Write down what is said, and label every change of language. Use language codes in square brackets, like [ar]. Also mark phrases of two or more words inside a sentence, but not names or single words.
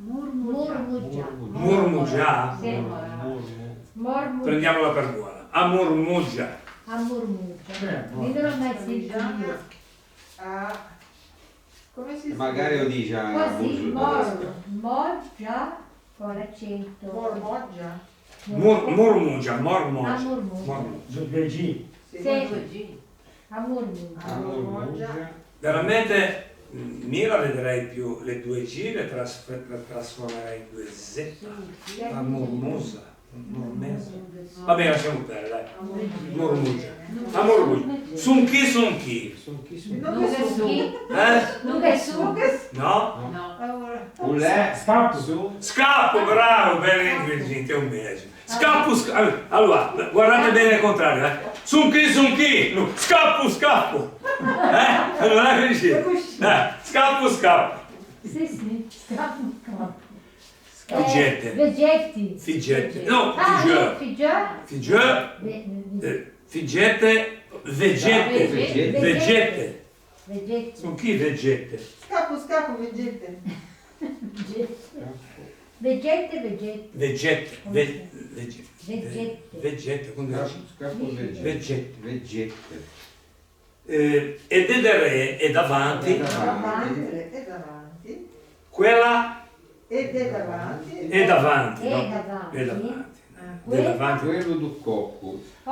[it] Murmuggia. Sì. Prendiamola per buona. A murmuggia. A murmuggia. Io non l'ho mai sentito. Come si dice? Magari lo dice a Così, mormuggia con l'accento. Mormoggia? Murmuggia, A mormuggia. murmuggia. Su due G. Sì. A murmuggia. Mormoggia. Veramente io la vedrei più, le due G le trasformerei in due Z. La murmusa. Va bene, lasciamo perdere, dai. Murmuggia. A murmuggia. Sun chi? Non che su. Non che su. No? No. Ulè. Scappo. Su. Scappo, bravo, bene ingrediente, è un mese. Scappo. Allora, guardate bene il contrario, Sun chi? No, scappo. Non è così. Scappo. Sì, scappo. Figgette. Vegetti. Figgette. No, Figgette. Figgette. Vegette. Sun chi vegette? Scappo, veggette. Vegette. Vegette, come dici? Scappo Vegette. Veggette. E dedere è davanti. E davanti. Quella Ed è davanti. è davanti, È no? davanti. È davanti. Quella- È davanti. Quello do cocco.